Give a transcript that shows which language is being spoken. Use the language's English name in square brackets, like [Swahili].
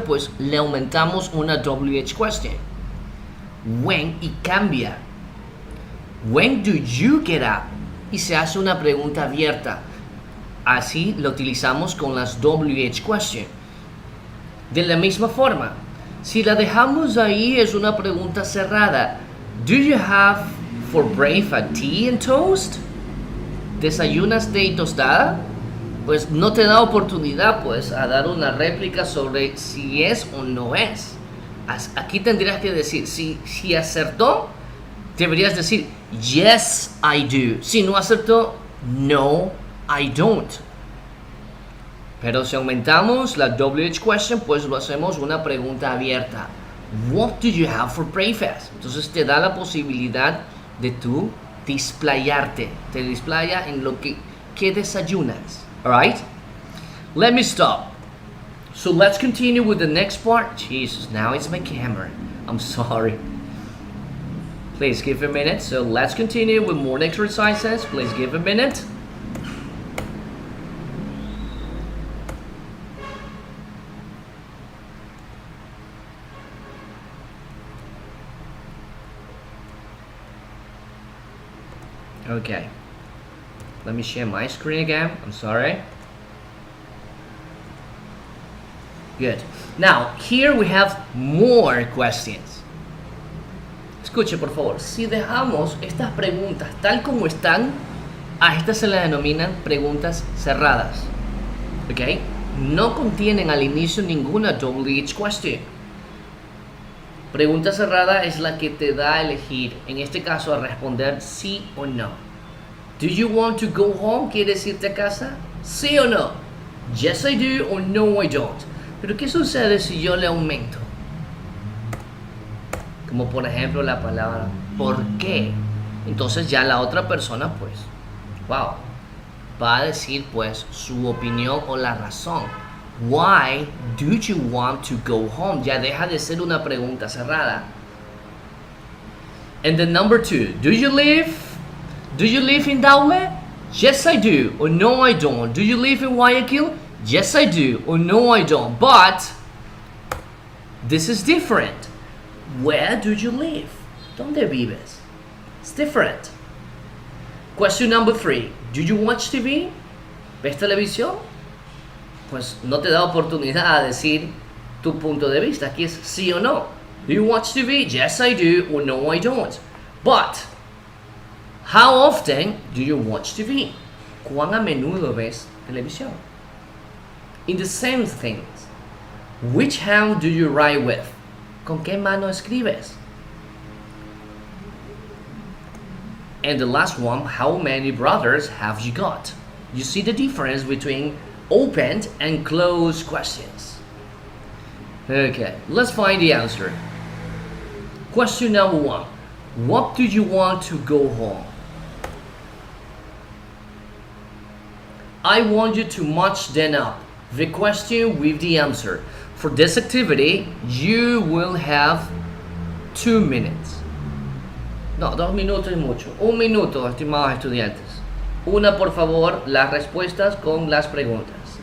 [Spanish] Pues le aumentamos una WH question. When y cambia. [English] When do you get up? [Spanish] Y se hace una pregunta abierta. Así lo utilizamos con las WH question. De la misma forma, Si la dejamos ahí es una pregunta cerrada. [English] Do you have for breakfast tea and toast? [Spanish] ¿Desayunas té y tostada? Pues no te da oportunidad pues a dar una réplica sobre si es o no es. Aquí tendrías que decir, si acertó, deberías decir [English] yes I do. [Spanish] Si no acertó, [English] no I don't. [Spanish] Pero si aumentamos la WH question, pues lo hacemos una pregunta abierta. [English] What do you have for breakfast? [Spanish] Entonces te da la posibilidad de tú displayarte. Te displaya en lo que desayunas. [English] Alright? Let me stop. So let's continue with the next part. Jesus, now it's my camera. I'm sorry. Please give a minute. So let's continue with more exercises. Please give a minute. Okay. Let me share my screen again. I'm sorry. Good. Now, here we have more questions. [Spanish] Escuche, por favor. Si dejamos estas preguntas tal como están, a estas se le denominan preguntas cerradas. ¿Ok? No contienen al inicio ninguna WH question. Pregunta cerrada es la que te da a elegir, en este caso a responder sí o no. [English] Do you want to go home? [Spanish] ¿Quieres irte a casa? ¿Sí o no? [English] Yes I do or no I don't. [Spanish] Pero ¿qué sucede si yo le aumento? Como por ejemplo la palabra ¿por qué? Entonces ya la otra persona pues, wow, va a decir pues su opinión o la razón. [English] Why do you want to go home? [Spanish] Ya deja de ser una pregunta cerrada. [English] And then number 2, do you live in Daule? Yes I do or no I don't. Do you live in Guayaquil? Yes I do or no I don't. But this is different. Where do you live? [Spanish] ¿Dónde vives? [English] It's different. Question number 3, do you watch TV? [Spanish] ¿Ves televisión? Pues no te da oportunidad a decir tu punto de vista. Aquí es sí o no. [English] Do you watch TV? Yes I do or no I don't. But how often do you watch TV? [Spanish] ¿Cuán a menudo ves televisión? [English] In the same things. Which hand do you write with? [Spanish] ¿Con qué mano escribes? [English] And the last one, how many brothers have you got? You see the difference between opened and closed questions. Okay, let's find the answer. Question number 1. What do you want to go home? I want you to match them up, the question with the answer. For this activity, you will have 2 minutes. [Spanish] No, 2 minutos es mucho. 1 minuto, estimados estudiantes. Una, por favor, las respuestas con las preguntas.